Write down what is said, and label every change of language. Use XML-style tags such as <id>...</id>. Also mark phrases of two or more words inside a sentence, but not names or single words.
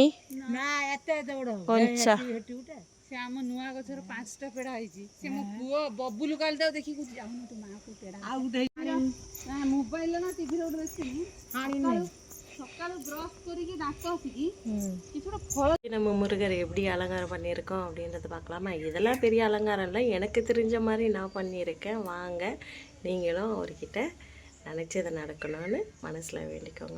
<or>ନା, ଏତେ ଏତେ ବଡ ହବ କଞ୍ଚା। ସେ ଆମ ନୂଆ ଗଛର 5ଟା ପେଡା ହେଇଛି। ସେ ମୋ ପୁଅ ବବୁଲୁ କାଲି ତାକୁ ଦେଖିକି ଯାଉନ ତୁ ମାଆକୁ ପେଡା ଆଉ ଗୋଟେ ମୋବାଇଲ ନା ଟିଭିରେ ଗୋଟେ ଦେଖିନି, ସକାଳୁ ବ୍ରସ୍ କରିକି ଦାନ୍ତ ଘଷିକି କିଛି ଗୋଟେ ଫଳ</or> <ta>நம்ம முருகரை எப்படி அலங்காரம் பண்ணியிருக்கோம் அப்படின்றத பார்க்கலாமா. இதெல்லாம் பெரிய அலங்காரம் இல்லை, எனக்கு தெரிஞ்ச மாதிரி நான் பண்ணியிருக்கேன். வாங்க நீங்களும் அவர்கிட்ட நினச்சதை நடக்கணும்னு மனசில் வேண்டிக்கோங்க.</ta>